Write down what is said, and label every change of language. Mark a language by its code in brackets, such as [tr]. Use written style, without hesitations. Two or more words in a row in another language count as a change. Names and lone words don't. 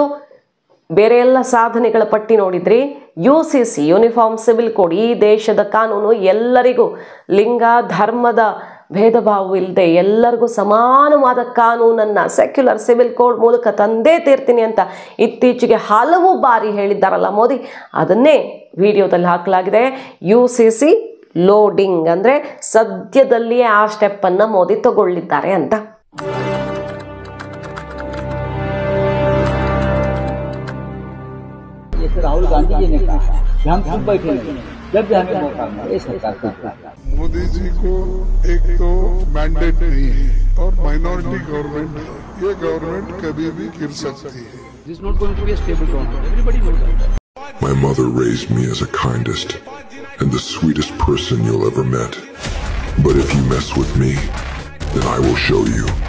[kn] ಬೇರೆ ಎಲ್ಲ ಸಾಧನೆಗಳ ಪಟ್ಟಿ ನೋಡಿದ್ರಿ, UCC [en] Uniform Civil Code, [kn] ಈ ದೇಶದ ಕಾನೂನು ಎಲ್ಲರಿಗೂ ಲಿಂಗ ಧರ್ಮದ ಭೇದ ಭಾವ ಇಲ್ಲದೆ ಎಲ್ಲರಿಗೂ ಸಮಾನವಾದ ಕಾನೂನನ್ನು [en] Secular Civil Code [kn] ಮೂಲಕ ತಂದೇ ತೀರ್ತೀನಿ ಅಂತ ಇತ್ತೀಚೆಗೆ ಹಲವು ಬಾರಿ ಹೇಳಿದ್ದಾರಲ್ಲ ಮೋದಿ, ಅದನ್ನೇ ವಿಡಿಯೋದಲ್ಲಿ ಹಾಕಲಾಗಿದೆ. UCC ಲೋಡಿಂಗ್ ಅಂದರೆ ಸದ್ಯದಲ್ಲಿಯೇ ಆ ಸ್ಟೆಪ್ಪನ್ನು ಮೋದಿ ತಗೊಳ್ಳಿದ್ದಾರೆ ಅಂತ. [hi] राहुल गांधी जी ने कहा कि हम चुप बैठे नहीं, जब भी हमें मौका मिले ये सरकार करता है। मोदी जी को एक तो मैंडेट नहीं है और [en] minority government [hi] है, ये गवर्नमेंट कभी भी गिर सकती है. [en] This is not going to be a stable government. Everybody knows that. My mother raised me as the kindest and the sweetest person you'll ever met. But if you mess with me, then I will show you.